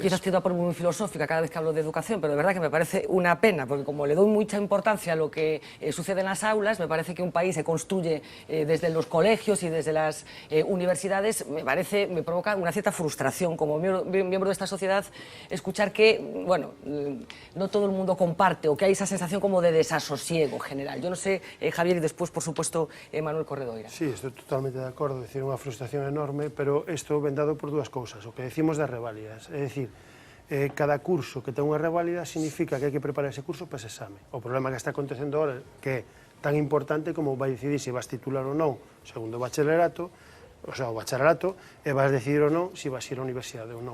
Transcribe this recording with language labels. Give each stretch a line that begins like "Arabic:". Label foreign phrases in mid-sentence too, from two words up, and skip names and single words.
Spanish: Yo quizás tiendo a poner muy filosófica cada vez que hablo de educación, pero de verdad que me parece una pena, porque como le doy mucha importancia a lo que sucede en las aulas, me parece que un país se construye desde los colegios y desde las universidades, me provoca una cierta frustración como miembro de esta sociedad escuchar que, bueno, no todo el mundo comparte o que hay esa sensación como de desasosiego general. Yo no sé, Javier, y después, por supuesto, Manuel Corredoira.
Galician: Sí, estoy totalmente de acordo, decir, unha frustración enorme, pero isto ven dado por dúas cousas, o que decimos das reválidas, é dicir, cada curso que ten unha reválida significa que hai que preparar ese curso para ese exame. O problema que está acontecendo ahora, que é tan importante como vai decidir se vas titular ou non segundo o bacharelato, e vas decidir ou non se vas ir á universidade ou non.